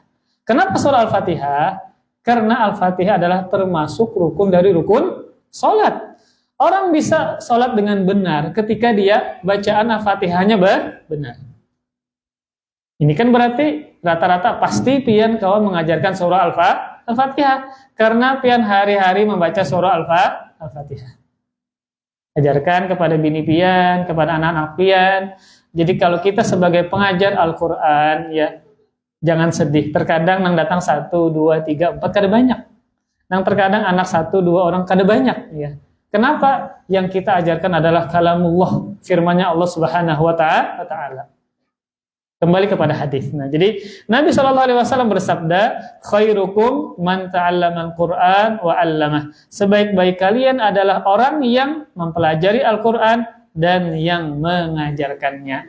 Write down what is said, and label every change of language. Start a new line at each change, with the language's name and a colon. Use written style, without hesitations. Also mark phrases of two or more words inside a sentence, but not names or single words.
Indonesian: Kenapa surah Al-Fatihah? Karena Al-Fatihah adalah termasuk rukun dari rukun sholat. Orang bisa sholat dengan benar ketika dia bacaan Al-Fatihahnya benar.
Banjar: Ini kan berarti rata-rata pasti pian kawan mengajarkan surah Al-Fatihah. Karena pian hari-hari membaca surah Al-Fatihah. Ajarkan kepada bini pian, kepada anak-anak pian.
Indonesian: Jadi kalau kita sebagai pengajar Al-Quran, ya, jangan sedih.
Banjar: Terkadang nang datang 1, 2, 3, 4 kada banyak. Nang terkadang anak 1, 2 orang kada banyak,
Indonesian: ya. Kenapa? Yang kita ajarkan adalah kalamullah, firman-Nya Allah
Arabic: سبحانه وتعالى.
Indonesian: Kembali kepada hadis. Nah, jadi Nabi SAW bersabda,
Arabic: خيركم من تعلم القرآن وعلمه.
Indonesian: Sebaik-baik kalian adalah orang yang mempelajari Al-Qur'an dan yang mengajarkannya.